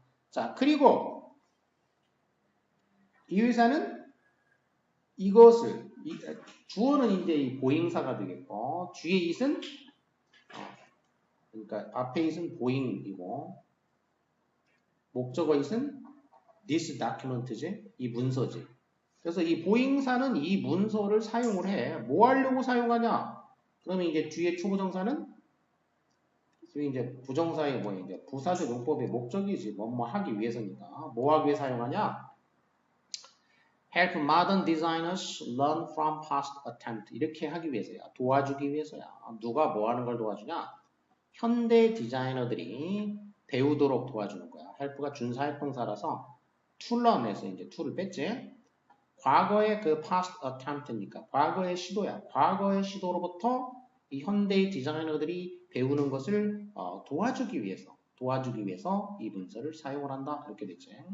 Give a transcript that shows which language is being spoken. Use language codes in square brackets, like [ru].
[ko] 자 그리고 이 회사는 이것을 주어는 이제 이 보잉사가 되겠고 뒤에 it은 그러니까 앞에 it은 보잉이고 목적어 it은 this document지 이 문서지. 그래서 이 보잉사는 이 문서를 사용을 해. 뭐 하려고 사용하냐? 그러면 이제 뒤에 추부정사는 이제 부정사의 뭐 이제 부사적 용법의 목적이지. 뭐뭐 하기 위해서니까. 뭐 하기 위해 사용하냐? [en] Help modern designers learn from past attempts. [ko] 이렇게 하기 위해서야. 도와주기 위해서야. 누가 뭐 하는 걸 도와주냐? 현대 디자이너들이 배우도록 도와주는 거야. help가 준사역동사라서 to learn에서 이제 to를 뺐지. 과거의 그 past attempt니까 과거의 시도야. 과거의 시도로부터 이 현대의 디자이너들이 배우는 것을 도와주기 위해서 이 문서를 사용을 한다. 이렇게 됐지.